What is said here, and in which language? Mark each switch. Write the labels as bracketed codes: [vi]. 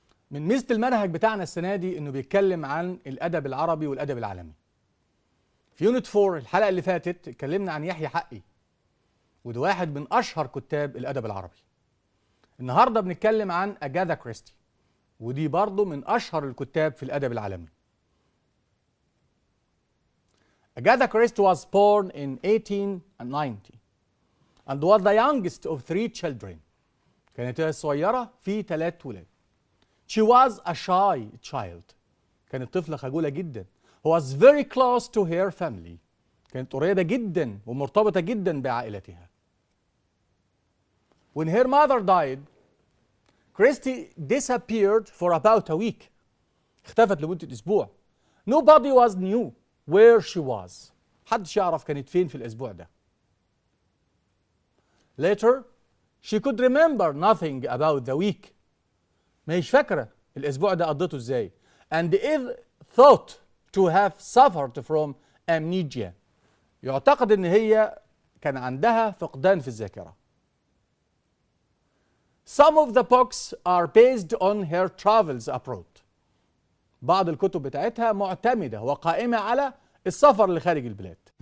[ar] من ميزة المنهج بتاعنا السنة دي إنه بيتكلم عن الأدب العربي والأدب العالمي. في يونت 4 الحلقة اللي فاتت اتكلمنا عن يحيى حقي، وده واحد من أشهر كتاب الأدب العربي. النهارده بنتكلم عن اجاثا كريستي، ودي برضه من أشهر الكتاب في الأدب العالمي. [en] Agatha Christie was born in 1890 and was the youngest of 3 children. [ar] كانت هي الصغيرة في 3 ولاد. [en] She was a shy child. [ar] كانت طفلة خجولة جدا. [en] Who was very close to her family. [ar] كانت قريبة جدا ومرتبطة جدا بعائلتها. [en] When her mother died, Christie disappeared for about a week. [ar] اختفت لمدة أسبوع. [en] Nobody was knew where she was. [ar] محدش يعرف كانت فين في الأسبوع ده. [en] Later, she could remember nothing about the week. [ar] ما هيش فاكرة الأسبوع ده قضيته إزاي. [en] And is thought to have suffered from amnesia. [ar] يعتقد إن هي كان عندها فقدان في الذاكرة. [en] Some of the books are based on her travels abroad. [ar] بعض الكتب بتاعتها معتمدة وقائمة على السفر لخارج البلاد.